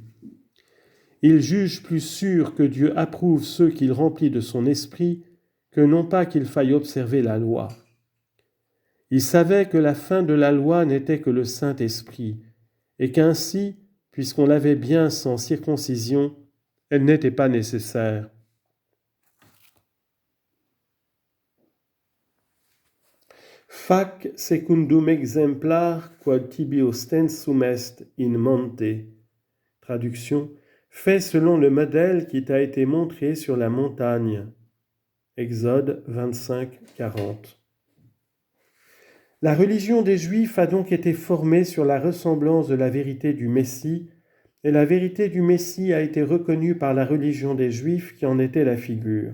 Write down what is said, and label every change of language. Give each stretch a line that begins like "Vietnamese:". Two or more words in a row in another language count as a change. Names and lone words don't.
French: Ils jugent plus sûr que Dieu approuve ceux qu'il remplit de son esprit que non pas qu'il faille observer la loi. Ils savaient que la fin de la loi n'était que le Saint-Esprit, et qu'ainsi, puisqu'on l'avait bien sans circoncision, elle n'était pas nécessaire.
Latin: Fac secundum exemplar quod tibi ostensum est in monte.
French: Traduction: fais selon le modèle qui t'a été montré sur la montagne. Exode 25, 40. La religion des Juifs a donc été formée sur la ressemblance de la vérité du Messie, et la vérité du Messie a été reconnue par la religion des Juifs qui en était la figure.